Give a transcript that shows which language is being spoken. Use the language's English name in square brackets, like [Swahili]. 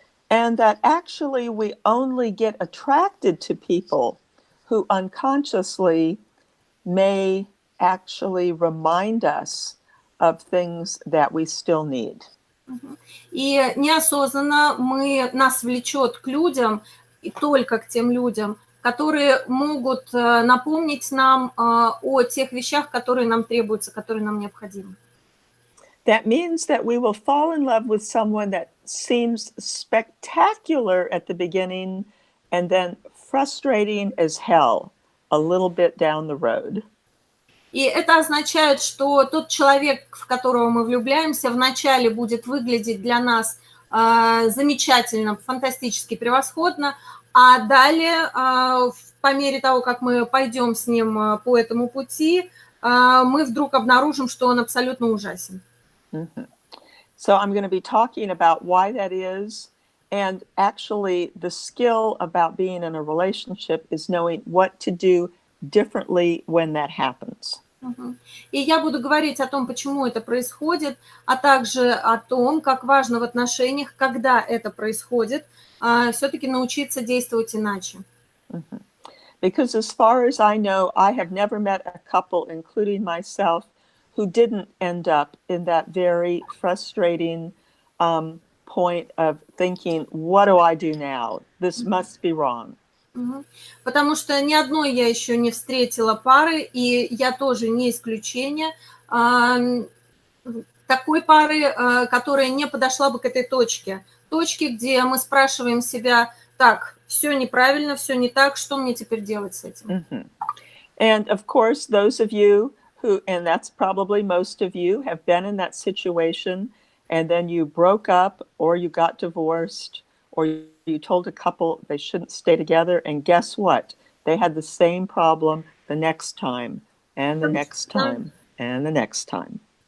[English] And that actually we only get attracted to people who unconsciously may actually remind us of things that we still need. [Russian] И неосознанно нас влечет к людям, и только к тем людям, которые могут напомнить нам о тех вещах, которые нам требуются, которые нам необходимы. [English] That means that we will fall in love with someone that seems spectacular at the beginning and then frustrating as hell a little bit down the road. [Russian] И это означает, что тот человек, в которого мы влюбляемся, вначале будет выглядеть для нас замечательно, фантастически, превосходно, а далее, по мере того, как мы пойдем с ним по этому пути, мы вдруг обнаружим, что он абсолютно ужасен. [English] So I'm going to be talking about why that is, and actually the skill about being in a relationship is knowing what to do differently when that happens. [Russian] И я буду говорить о том, почему это происходит, а также о том, как важно в отношениях, когда это происходит, все-таки научиться действовать иначе. [English] Because as far as I know, I have never met a couple, including myself, who didn't end up in that very frustrating point of thinking, what do I do now? This must be wrong. [Russian] Потому что ни одной я еще не встретила пары, и я тоже не исключение, такой пары, которая не подошла бы к этой точке, где мы спрашиваем себя, так, все неправильно, все не так, что мне теперь делать с этим? [English] And of course, those of you who, and that's probably most of you, have been in that situation, and then you broke up, or you got divorced, or you told a couple they shouldn't stay together, and guess what? They had the same problem the next time, and the next time, and the next time.